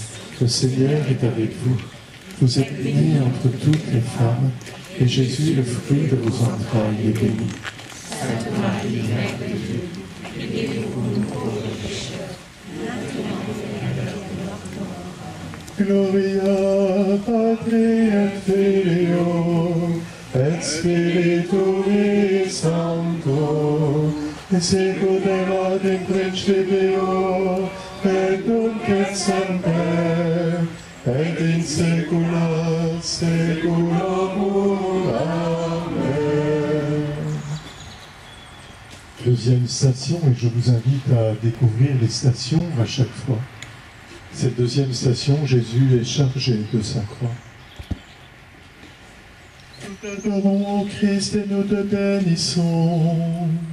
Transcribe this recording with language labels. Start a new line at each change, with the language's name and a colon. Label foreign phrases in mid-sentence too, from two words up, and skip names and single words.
French: Le Seigneur est avec vous. Vous êtes bénie entre toutes les femmes, et Jésus, le fruit de vos entrailles, est béni. Sainte Marie, Mère de Dieu, priez pour nous pauvres pécheurs, maintenant et à l'heure de notre mort.
Latin: Gloria Patri et Filio et Spiritui Sancto, et sicut erat in principio, et nunc et semper, et in saecula saeculorum. Amen.
French: Deuxième station, et je vous invite à découvrir les stations à chaque fois. Cette deuxième station, Jésus est chargé de sa croix. Nous t'adorons, Christ, et nous te bénissons.